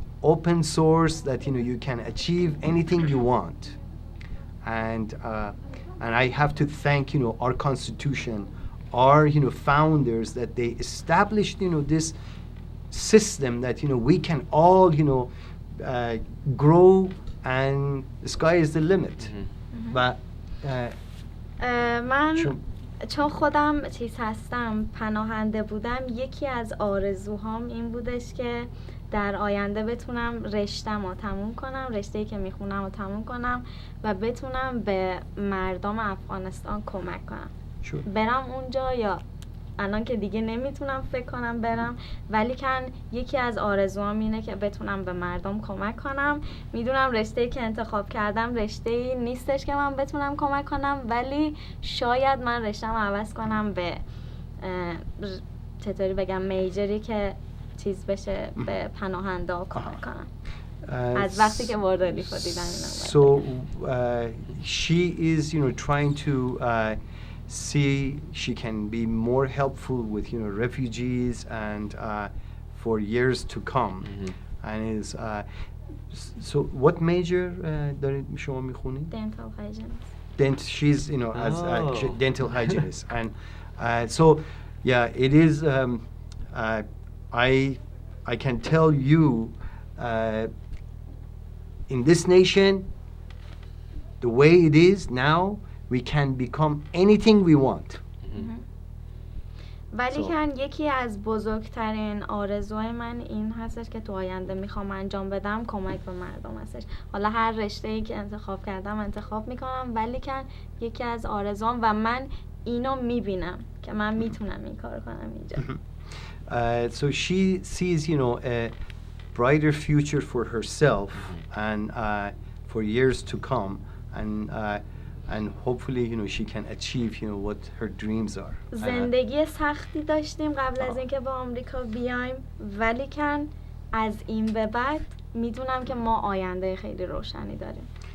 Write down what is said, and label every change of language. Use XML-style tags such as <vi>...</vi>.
<en>open source, that you can achieve anything you want, and I have to thank our Constitution, our founders, that they established this system that we can all grow, and the sky is the limit. But</en> <fa>من چون- چون خودم چیز هستم، پناهنده بودم، یکی از آرزوهام این بودش که در آینده بتونم رشته‌مو تموم کنم، رشته‌ای که میخونم رو تموم کنم و بتونم به مردم افغانستان کمک کنم.</fa> <en>Sure.</en> <fa>برم اونجا، یا الان که دیگه نمیتونم فکر کنم برم، ولی کن یکی از آرزوام اینه که بتونم به مردم کمک کنم. میدونم رشته‌ای که انتخاب کردم رشته‌ای نیستش که من بتونم کمک کنم، ولی شاید من رشته‌مو عوض کنم به چطوری بگم، میجری که چیز بشه، به پناهنده کمک کنم. از وقتی که وارد ریلیف رو دیدم اینا.</fa> <en>So she is, trying to see she can be more helpful with, refugees and for years to come. And is so what major</en> <fa>دارید شما میخونید؟</fa> <en>Dental hygienist. She's, as dental hygienist, and so yeah, it is. I can tell you, in this nation, the way it is now, we can become anything we want.</en> <fa>ولی</fa> <en>So-</en> <fa>کن یکی از بزرگترین آرزوهای من این هستش که تو آینده میخوام انجام بدم کمک به مردم هستش. حالا هر رشته‌ای که انتخاب کردم انتخاب میکنم، ولی کن یکی از آرزوام و من اینو میبینم که من میتونم این کار کنم اینجا.</fa> <en>So she sees, a brighter future for herself and for years to come, and hopefully, she can achieve, what her dreams are.</en> <fa>زندگی سختی داشتیم قبل از اینکه به آمریکا بیایم، ولی کن از این به بعد میدونم که ما آینده خیلی روشنی داریم.</fa>